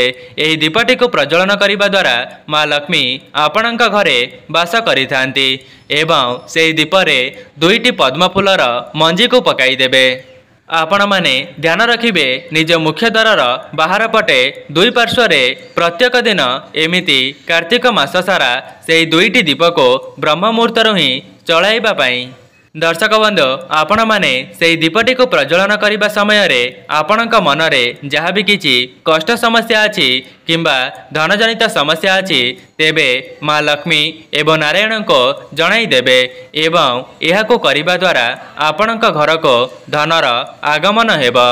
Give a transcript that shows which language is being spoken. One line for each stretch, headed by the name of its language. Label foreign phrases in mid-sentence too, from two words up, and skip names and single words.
Odia: ଏହି ଦୀପଟି କୁ ପ୍ରଜ୍ୱଳନ କରିବା ଦ୍ୱାରା ମାଁ ଲକ୍ଷ୍ମୀ ଆପଣଙ୍କ ଘରେ ବାସ କରିଥାନ୍ତି ଏବଂ ସେହି ଦୀପରେ ଦୁଇଟି ପଦ୍ମ ଫୁଲର ମଞ୍ଜି କୁ ପକାଇ ଦେବେ। ଆପଣ ମାନେ ଧ୍ୟାନ ରଖିବେ ନିଜ ମୁଖ୍ୟ ଦ୍ୱାର ବାହାର ପଟେ ଦୁଇ ପାର୍ଶ୍ୱରେ ପ୍ରତ୍ୟେକ ଦିନ ଏମିତି କାର୍ତ୍ତିକ ମାସ ସାରା ସେହି ଦୁଇଟି ଦୀପ କୁ ବ୍ରହ୍ମ ମୁହୂର୍ତ୍ତ ହିଁ ଚଲାଇବା ପାଇଁ। ଦର୍ଶକ ବନ୍ଧୁ ଆପଣ ମାନେ ସେହି ଦୀପଟି କୁ ପ୍ରଜ୍ୱଳନ କରିବା ସମୟ ରେ ଆପଣଙ୍କ ମନ ରେ ଯାହା ବି କିଛି କଷ୍ଟ ସମସ୍ୟା ଅଛି କିମ୍ବା ଧନ ଜନିତ ସମସ୍ୟା ଅଛି ତେବେ ମାଁ ଲକ୍ଷ୍ମୀ ଏବଂ ନାରାୟଣ କୁ ଜଣାଇ ଦେବେ ଏବଂ ଏହାକୁ କରିବା ଦ୍ୱାରା ଆପଣଙ୍କ ଘର କୁ ଧନର ଆଗମନ ହେବ।